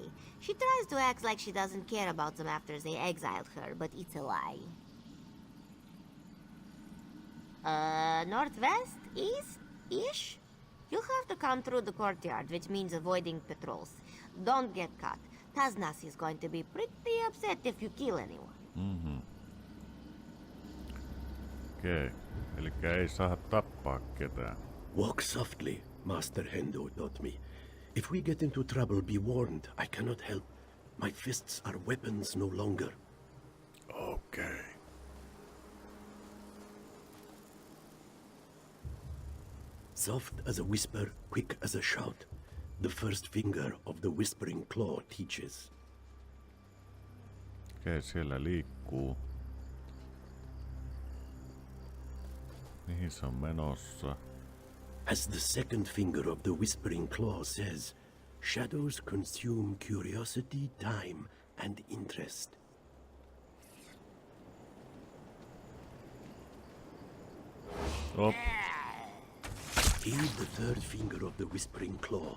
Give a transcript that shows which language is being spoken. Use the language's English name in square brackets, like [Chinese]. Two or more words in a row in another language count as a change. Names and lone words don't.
[English] She tries to act like she doesn't care about them after they exiled her, but it's a lie. Northwest? East? Ish? You'll have to come through the courtyard, which means avoiding patrols. Don't get caught. Taznasi is going to be pretty upset if you kill anyone. [Finnish] Okei. Elikkä ei saa tappaa ketään. [English] Walk softly, Master Hendo taught me. If we get into trouble, be warned. I cannot help. My fists are weapons no longer. Okei. Soft as a whisper, quick as a shout. The first finger of the whispering claw teaches. [Finnish] Okei, siellä liikkuu. Mihin se on menossa? [English] As the second finger of the whispering claw says, shadows consume curiosity, time, and interest. Op. Heed the third finger of the whispering claw.